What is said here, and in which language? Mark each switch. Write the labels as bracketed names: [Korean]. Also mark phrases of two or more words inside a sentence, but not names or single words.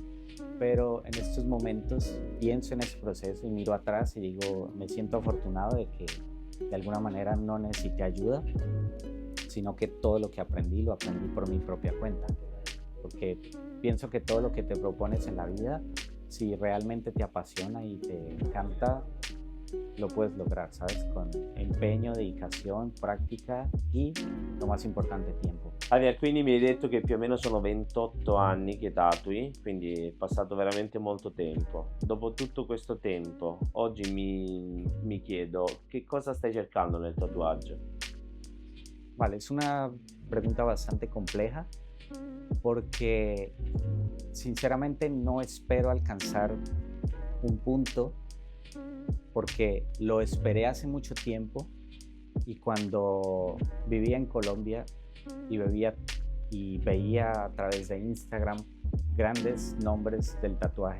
[Spanish] Pero en estos momentos pienso en ese proceso y miro atrás y digo, me siento afortunado de que de alguna manera no necesité ayuda, sino que todo lo que aprendí lo aprendí por mi propia cuenta. Porque pienso que todo lo que te propones en la vida, si realmente te apasiona y te encanta, lo puedes lograr, ¿sabes? Con empeño, dedicación, práctica y, lo más importante, tiempo. [Italian] Javier, quindi mi hai detto che più o meno sono 28 anni che tatui, quindi è passato veramente molto tempo. Dopo tutto questo tempo, oggi mi chiedo che cosa stai cercando nel tatuaggio? [Spanish] Vale, es una pregunta bastante compleja porque sinceramente no espero alcanzar un punto porque lo esperé hace mucho tiempo y cuando vivía en Colombia y veía a través de Instagram grandes nombres del tatuaje.